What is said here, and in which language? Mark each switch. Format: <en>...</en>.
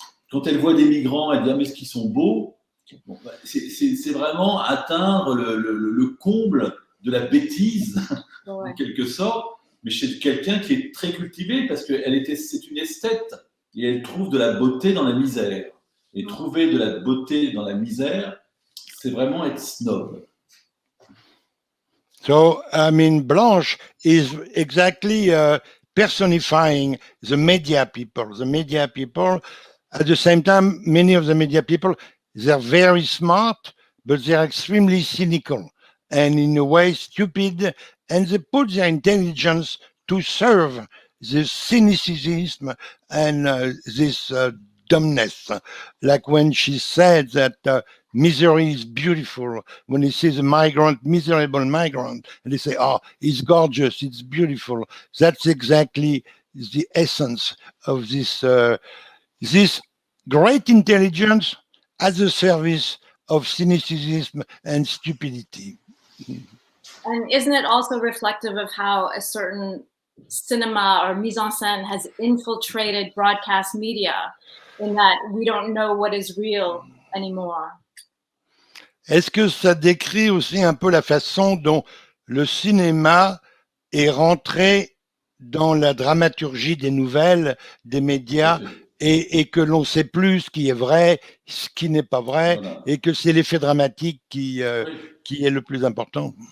<fr>Quand elle voit des migrants, elle dit « Ah, mais est-ce qu'ils sont beaux ?» Bon, c'est vraiment atteindre le comble de la bêtise, en quelque sorte, mais chez quelqu'un qui est très cultivé, parce que c'est une esthète, et elle trouve de la beauté dans la misère. Et trouver de la beauté dans la misère, c'est vraiment être snob.</fr> <en>So, I mean, Blanche is exactly personifying the media people. The media people, at the same time, many of the media people, they're very smart, but they're extremely cynical and in a way stupid, and they put their intelligence to serve this cynicism and this dumbness. Like when she said that misery is beautiful, when he sees a miserable migrant, and they say, "Oh, it's gorgeous, it's beautiful." That's exactly the essence of this great intelligence at the service of cynicism and stupidity. And isn't it also reflective of how a certain cinema or mise en scène has infiltrated broadcast media, in that we don't know what is real anymore?</en> <fr>Est-ce que ça décrit aussi un peu la façon dont le cinéma est rentré dans la dramaturgie des nouvelles, des médias, et que l'on ne sait plus ce qui est vrai, ce qui n'est pas vrai, voilà. Et que c'est l'effet dramatique qui est le plus important.</fr>